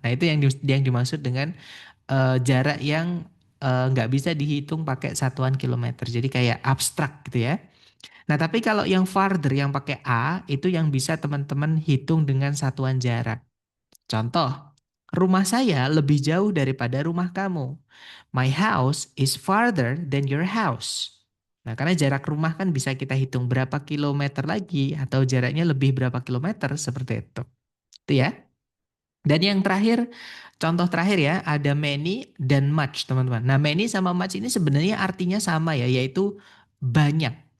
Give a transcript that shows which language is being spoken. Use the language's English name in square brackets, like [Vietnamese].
[Indonesian] Nah, itu yang dimaksud dengan jarak yang nggak bisa dihitung pakai satuan kilometer. Jadi kayak abstrak gitu ya. Nah, tapi kalau yang farther yang pakai A, itu yang bisa teman-teman hitung dengan satuan jarak. Contoh, rumah saya lebih jauh daripada rumah kamu. [English] My house is farther than your house. [Indonesian] Nah, karena jarak rumah kan bisa kita hitung berapa kilometer lagi atau jaraknya lebih berapa kilometer seperti itu. Itu ya. Dan yang terakhir, contoh terakhir ya, ada many dan much, teman-teman. Nah, many sama much ini sebenarnya artinya sama ya, yaitu banyak.